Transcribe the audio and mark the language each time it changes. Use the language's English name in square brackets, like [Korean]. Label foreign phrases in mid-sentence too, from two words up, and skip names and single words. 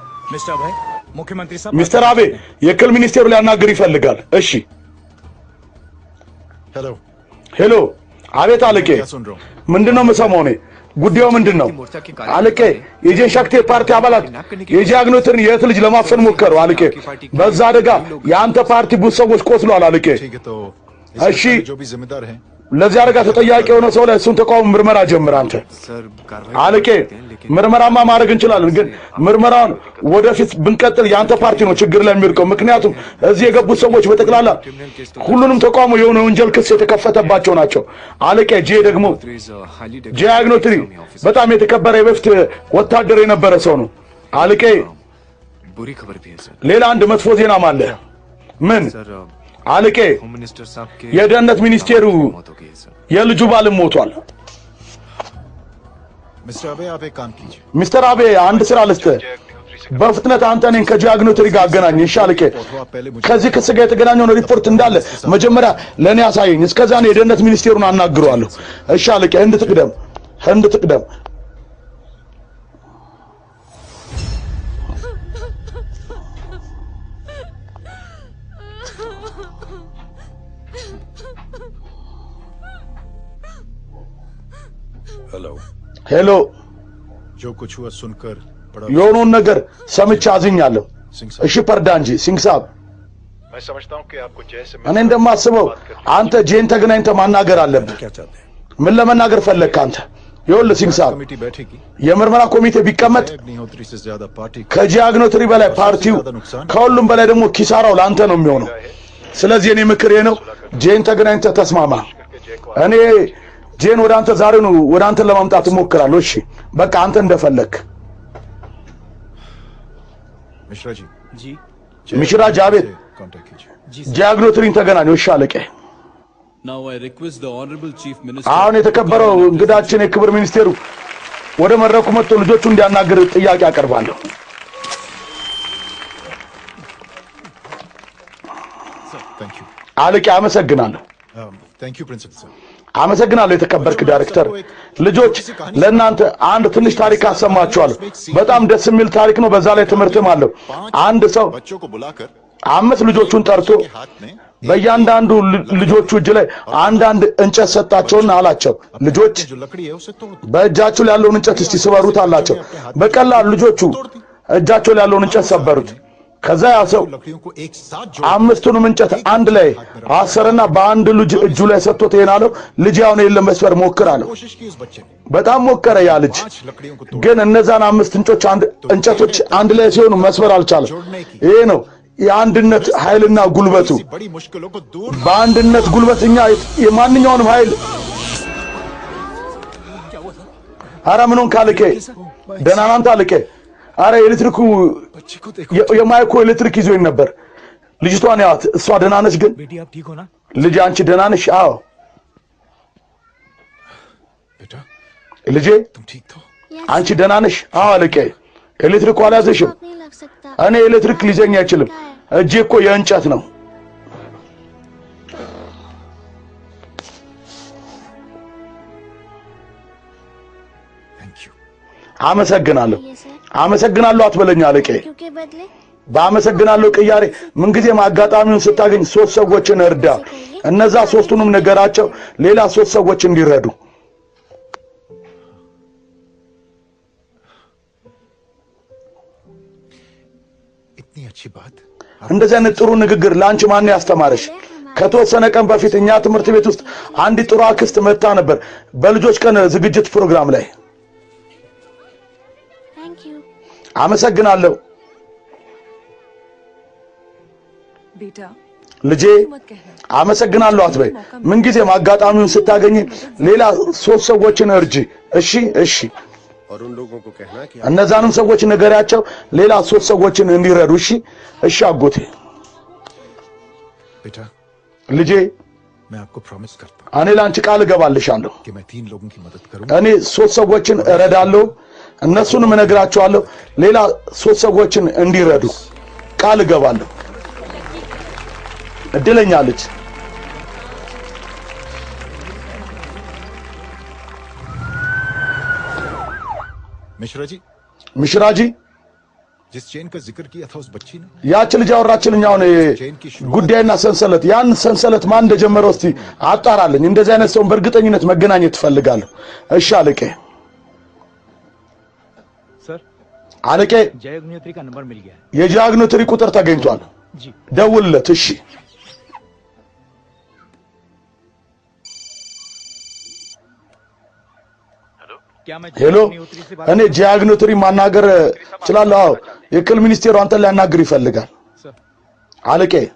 [Hindi] मिस्टर भाई मुख्यमंत्री साहब [Amharic] ሚስተር አቤ የክልል ሚኒስቴሩ ሊያናግር ይፈልጋል። እሺ [Hindi] हेलो [Amharic] ሄሎ አቤት አለቄ [Hindi] क्या सुन रहा हूँ [Amharic] ምንድነው የምሰማው? እኔ ጉዳዩ ምንድነው? አለቄ የጄን ሻክቴ ፓርቲ አባላት የጃግኖትን የእህት ልጅ ለማፈን ሞከሩ። አለቄ በዛ አደጋ የአንተ ፓርቲ ብዙ ሰዎች ቆስለዋል። አለቄ [Hindi] ठीक है तो अच्छी जो भी जिम्मेदार है [Amharic] ለዚህ አደጋ ተጠያቂ የሆነ ሰው ላይ እሱን ተቃውሞ ምርመራ ጀምር። አንተ አለቄ ምርመራማ ማድረግ እንችላለን፣ ግን ምርመራውን ወደፊት ብንቀጥል የአንተ ፓርቲ ነው ችግር ላይ የሚወድቀው። ምክንያቱም እዚህ የገቡት ሰዎች በጠቅላላ ሁሉንም ተቃውሞ የሆነ ወንጀል ክስ የተከፈተባቸው ናቸው። አለቄ ጄ ደግሞ ጄ አግኖትሪ በጣም የተከበረ የበፊት ወታደር የነበረ ሰው ነው። አለቄ ሌላ አንድ መጥፎ ዜናም አለ። ምን አለቄ? የደህንነት ሚኒስቴሩ የልጁ ባልም ሞቷል። [Hindi] मिस्टर अबे आप एक काम कीजिए [Amharic] ሚስተር አቤ አንድ ስራ ልስጥህ። በፍጥነት አንተ እኔን ከጄ አግኖትሪ ጋር አገናኝ። እሺ አለቄ ከዚህ ክስ ጋር የተገናኘውን ሪፖርት እንዳለ መጀመሪያ ለእኔ አሳየኝ። እስከዛ እኔ የደህንነት ሚኒስቴሩን አናግረዋለሁ። እሺ አለቄ ህንድ ትቅደም። [Hindi] हेलो [Amharic] ሄሎ [Hindi] जो कुछ हुआ सुनकर बड़ा [Amharic] የሆነውን ነገር ሰምቼ አዝኛለሁ። [Hindi] सिंह [Amharic] እሺ ፐርዳንጂ ሲንግ ሳብ [Hindi] मैं समझता हूँ कि आपको जैसे [Amharic] እኔ እንደማስበው አንተ ጄን ተገናኝተህ मानागर አለብህ። [Hindi] क्या चाहते हैं [Amharic] ምን ለመናገር ፈለግክ አንተ? ይኸውልህ ሲንግ ሳብ [Hindi] कमेटी बैठेगी [Amharic] የምርመራ ኮሚቴ ቢቀመጥ [Hindi] अग्निहोत्री से ज्यादा पार्टी [Amharic] ከጄ አግኖትሪ በላይ ፓርቲው ከሁሉም በላይ ደግሞ ኪሳራው ለአንተ ነው የሚሆነው። ስለዚህ እኔ ምክሬ ነው ጄን ተገናኝተህ ተስማማ። እኔ ጄን ወደ አንተ ዛሬ ነው ወደ አንተ ለማምጣት እሞክራለሁ። እሺ በቃ አንተ እንደፈለክ። [Hindi] मिश्रा जी जी मिश्रा जावेद कांटेक्ट कीजिए [Amharic] ጄ አግኖትሪን ተገናኙ። እሺ አለቄ [English] Now I request the honorable chief minister [Amharic] አሁን የተከበረው እንግዳችን የክብር ሚኒስቴሩ ወደ መድረኩ መጥቶ ልጆቹ እንዲያናግር ጥያቄ አቀርባለሁ። [English] thank you [Amharic] አለቄ አመሰግናለሁ። [English] thank you principal sir [Amharic] አመሰግናለሁ የተከበርክ ዳይሬክተር። ልጆች ለእናንተ አንድ ትንሽ ታሪክ አሰማችኋለሁ። በጣም ደስ የሚል ታሪክ ነው። በዛ ላይ ትምህርትም አለው። አንድ ሰው [Hindi] बच्चों को बुलाकर [Amharic] 5 ልጆቹን ጠርቶ [Hindi] हाथ में [Amharic] በእያንዳንዱ ልጆቹ እጅ ላይ አንዳንድ እንጨት ሰጣቸውና አላቸው፣ ልጆች [Hindi] जो लकड़ी है उसे तोड़ [Amharic] በእጃችሁ ላይ ያለውን እንጨት እስቲ ስበሩት አላቸው። በቀላሉ ልጆቹ እጃቸው ላይ ያለውን እንጨት ሰበሩት። ከዛ ያ ሰው [Hindi] लकड़ियों को एक साथ जोड़ [Amharic] 5ቱንም እንጨት አንድ ላይ አሰረና በአንድ ልጅ እጁ ላይ ሰጥቶት ይሄን አለው፣ ልጅ አሁን የለም መስበር ሞክር አለው። [Hindi] कोशिश की उस बच्चे ने [Amharic] በጣም ሞከረ ያ ልጅ፣ [Hindi] 5 लकड़ियों को [Amharic] ግን እነዛን 5 እንጨቶች አንድ ላይ ሲሆኑ መስበር አልቻለም። ይሄ ነው የአንድነት ኃይልና ጉልበቱ። [Hindi] बड़ी मुश्किलों को दूर [Amharic] በአንድነት ጉልበት እኛ የማንኛውንም ኃይል አረ ምኑን ካልከ ደህና ነህ አንተ አልከ። አረ ኤሌክትሪኩ የማይኮ ኤሌክትሪክ ይዞኝ ነበር። ልጅቷን ያት እሷ ደህና ነች ግን [Hindi] बेटी आप ठीक हो ना? [Amharic] ልጅ አንቺ ደህና ነሽ? አዎ [Hindi] बेटा [Amharic] ልጄ [Hindi] तुम ठीक तो [Amharic] አንቺ ደህና ነሽ? አዎ አልከ። ኤሌክትሪኩ አልያዘሽም? [Hindi] नहीं लग सकता। [Amharic] እኔ ኤሌክትሪክ ሊዘኝ አይችልም። እጄ እኮ የእንጨት ነው። [English] thank you [Amharic] አመሰግናለሁ [Hindi] ये सर [Amharic] አመሰግናለሁ አትበለኝ አለቄ። [Hindi] क्योंकि बदले [Amharic] በአመሰግናለሁ ቅያሬ ምንጊዜም አጋጣሚውን ስታገኝ 3 ሰዎችን እርዳ። እነዛ 3ቱንም ነገራቸው ሌላ 3 ሰዎች እንዲረዱ። [Hindi] इतनी अच्छी बात [Amharic] እንደዚህ አይነት ጥሩ ንግግር ላንቺ ማን ያስተማረሽ? ከተወሰነ ቀን በፊት እኛ ትምህርት ቤት ውስጥ አንዲት ጥሩ አክስት መጣ ነበር በልጆች ቀን ዝግጅት ፕሮግራም ላይ። [English] thank you. [Amharic] አመሰግናለሁ [Hindi] बेटा [Amharic] ልጄ። [Hindi] मत कहना [Amharic] አመሰግናለሁ አትበይ። ምንጊዜም አጋጣሚውን ስታገኝ ሌላ 3 ሰዎችን እርጂ። እሺ እሺ። [Hindi] और उन लोगों को कहना कि [Amharic] እነዛንም ሰዎች ነገራቸው ሌላ 3 ሰዎችን እንዲረዱ። እሺ እሺ አጎቴ። [Hindi] बेटा [Amharic] ልጄ [Hindi] मैं आपको प्रॉमिस करता हूँ [Amharic] እኔ ላንቺ ቃል እገባልሻለሁ። [Hindi] कि मैं 3 लोगों की मदद करूंगा [Amharic] እኔ 3 ሰዎችን እረዳለሁ፣ እነሱንም እነግራቸዋለሁ ሌላ 3 ሰዎችን እንዲረዱ ቃል እገባለሁ። እድለኛ ልጅ። [Hindi] मिश्रा जी मिश्रा जी जिस चेन का जिक्र किया था उस बच्ची ने [Amharic] ያች ልጅ አወራችልኛውን ጉዳይና ሰንሰለት ያን ሰንሰለት ማን እንደጀመረው እስቲ አጣራልኝ እንደዚህ አይነት ሰው በእርግጠኝነት መገናኘት ፈልጋለሁ እሺ አለቄ [Hindi] सर [Amharic] አለቄ [Hindi] जय अग्निहोत्री का नंबर मिल गया है [Amharic] የጃግኖትሪ ቁጥር ተገኝቷል ደውልለት እሺ ሄሎ እኔ ጃግኖትሪ ማናገር እችላለሁ የክል ሚኒስቴሩ አንተ ሊያናግር ይፈልጋል አለቄ